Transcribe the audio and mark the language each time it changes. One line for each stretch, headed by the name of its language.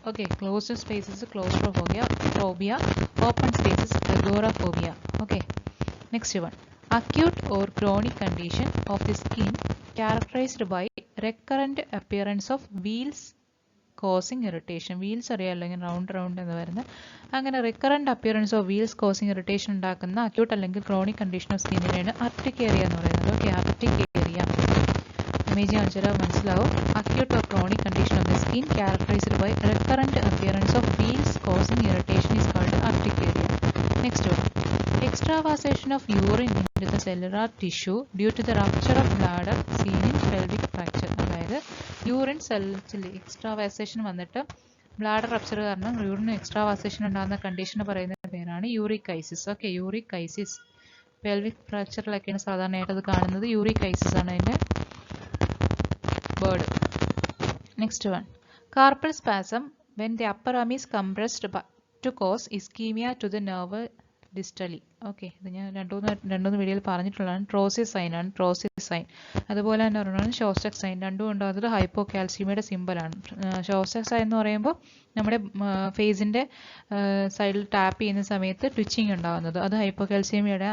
English: Okay, closed spaces, claustrophobia. Open spaces, agoraphobia. Okay, next one, acute or chronic condition of the skin characterized by recurrent appearance of wheals causing irritation.
Malayalam: Wheals അറിയാമല്ലോ, ഇങ്ങനെ round എന്ന് വരുന്നത്. അങ്ങനെ recurrent appearance of wheels causing irritation ഉണ്ടാക്കുന്ന acute അല്ലെങ്കിൽ chronic condition of സ്കിന്നിനെയാണ് അർട്ടിക്കേറിയ എന്ന് പറയുന്നത്. Okay, അർട്ടിക്കേറിയ. Image കാണിച്ചാൽ മനസ്സിലാവും.
English: Acute or chronic condition of the skin characterised by recurrent appearance of wheals causing irritation is called urticaria. Next one, extravasation of urine into the cellular tissue due to the rupture of bladder seen in pelvic fracture.
Malayalam: അതായത് urine സെൽസിൽ എക്സ്ട്രാവാസേഷൻ വന്നിട്ട് bladder rupture കാരണം യൂറിന് എക്സ്ട്രാവാസേഷൻ ഉണ്ടാകുന്ന കണ്ടീഷന് പറയുന്ന പേരാണ് യൂറിക്കൈസിസ്. Okay, യൂറിക്കൈസിസ്. Pelvic ഫ്രാക്ചറിലൊക്കെയാണ് സാധാരണയായിട്ട് അത് കാണുന്നത്. യൂറിക്കൈസിസ് ആണ് അതിൻ്റെ word.
English: Next one, carpal spasm when the upper arm is compressed to cause ischemia to the nerve distally.
Malayalam: Okay, ഇത് ഞാൻ രണ്ടൂന്ന് വീഡിയോയിൽ പറഞ്ഞിട്ടുള്ളതാണ്. ട്രോസിസ് സൈൻ ആണ്, ട്രോസിസ് സൈൻ. അതുപോലെ തന്നെ ഒരെണ്ണമാണ് ഷോസ്റ്റക് സൈൻ. രണ്ടും ഉണ്ടാകുന്നത് ഹൈപ്പോകാൽസ്യമയുടെ സിമ്പിളാണ്. ഷോസ്റ്റക് സൈൻ എന്ന് പറയുമ്പോൾ നമ്മുടെ ഫേസിൻ്റെ സൈഡിൽ ടാപ്പ് ചെയ്യുന്ന സമയത്ത് ട്വിച്ചിങ് ഉണ്ടാകുന്നത്, അത് ഹൈപ്പോകാൽസ്യമയുടെ.